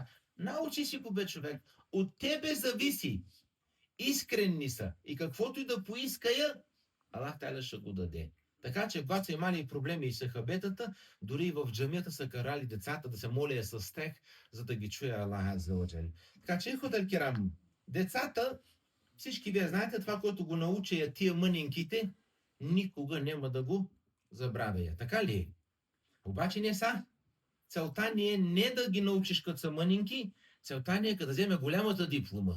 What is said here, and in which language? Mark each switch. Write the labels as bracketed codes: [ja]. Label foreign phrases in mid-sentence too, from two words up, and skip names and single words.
[bg] Научи си го, бе, човек. От тебе зависи. Искренни са. И каквото и да поиская, Аллах Та'аля ще го даде. Така че, когато са имали проблеми и сахабетата, дори и в джамията са карали децата да се моля с тях, за да ги чуе Аллах [ar] عز وجل. [bg] Така че, [ar] إخوة الكرام, [bg] децата, всички вие знаете това, което го науча тия мънинките, никога няма да го забравя. Така ли е? Обаче не са. Целта ни е не да ги научиш като са мънинки, целта ни е да вземе голямата диплома.